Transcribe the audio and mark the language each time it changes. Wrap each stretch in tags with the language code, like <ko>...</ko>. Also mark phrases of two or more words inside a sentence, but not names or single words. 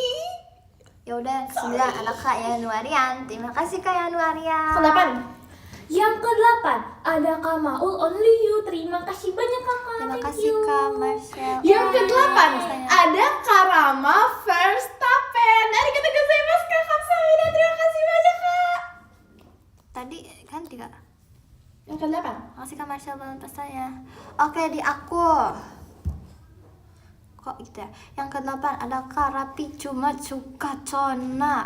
<id>Ya udah, 9 ada Kak Januarian. Terima kasih Kak Januarian. Ke-8 Yang ke-8 ada Kak Maul Only You. Terima kasih banyak Kakak. Terima Thank kasih you. Kak Marcel. Yang ke-8 ada Karama Verstappen.</id> <ja>ありがとうございます Kak Kamsahamnida.</ja> <id>Terima kasih banyak Kak. Tadi ganti Kak. Yang ke-8 Terima kasih Kak Marcel balon pestanya. Oke, di aku. Kok gitu ya? Yang ke-8 ada Kak Rapi Cuma Cuka Cona.</id>